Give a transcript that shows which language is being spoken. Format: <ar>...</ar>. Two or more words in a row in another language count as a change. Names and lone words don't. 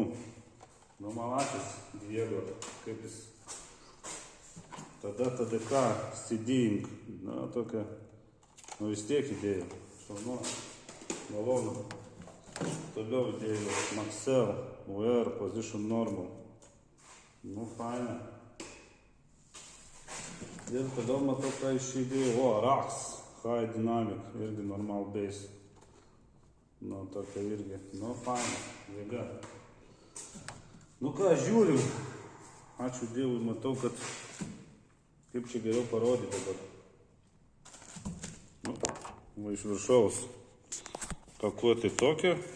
<lt>Nu, malasis Diego, kaip jis tada ką, CD-ing, na, tokia, nu vis tiek įdėjo, šaunu, malonu. Toliau įdėjo Maxell, UR, Position Normal. Nu, faina. Ir toliau matau, ką iš įdėjo, Rax, High Dynamic, irgi normal bass. Nu, tokia irgi, nu, faina, jėga. Nu ką, žiūrim. Ačiū Dievui, matau, kad kaip čia geriau parodyti dabar. Nu, va iš viršaus pakuoti tokią.</lt>